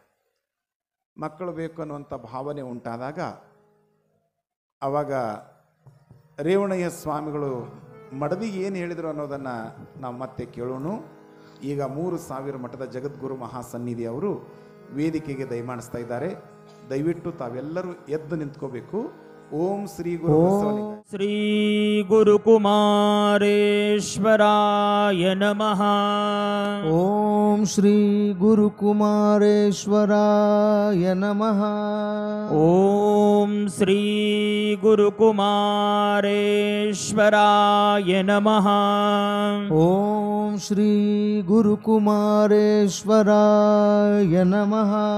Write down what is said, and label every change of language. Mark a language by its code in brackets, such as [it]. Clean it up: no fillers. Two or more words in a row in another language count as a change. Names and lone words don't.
[kn] ಮಕ್ಕಳು ಬೇಕು ಅನ್ನುವಂಥ ಭಾವನೆ ಉಂಟಾದಾಗ ಆವಾಗ ರೇವಣಯ್ಯ ಸ್ವಾಮಿಗಳು ಮಡದಿಗೆ ಏನು ಹೇಳಿದರು ಅನ್ನೋದನ್ನು ನಾವು ಮತ್ತೆ ಕೇಳೋಣ. ಈಗ 3000 ಮಠದ ಜಗದ್ಗುರು ಮಹಾಸನ್ನಿಧಿ ಅವರು ವೇದಿಕೆಗೆ ದಯಮಾಡಿಸ್ತಾ ಇದ್ದಾರೆ. ದಯವಿಟ್ಟು ತಾವೆಲ್ಲರೂ ಎದ್ದು ನಿಂತ್ಕೋಬೇಕು. [sa] ಓಂ ಶ್ರೀ ಗುರು ಬಸವಲಿಂಗಾಯ. ಶ್ರೀ ಗುರುಕುಮಾರೇಶ್ವರಾಯ ನಮಃ. ಓಂ ಶ್ರೀ ಗುರುಕುಮಾರೇಶ್ವರಾಯ ನಮಃ. ಓಂ ಶ್ರೀ ಗುರುಕುಮಾರೇಶ್ವರಾಯ ನಮಃ. ಓಂ ಶ್ರೀ ಗುರುಕುಮಾರೇಶ್ವರಾಯ ನಮಃ.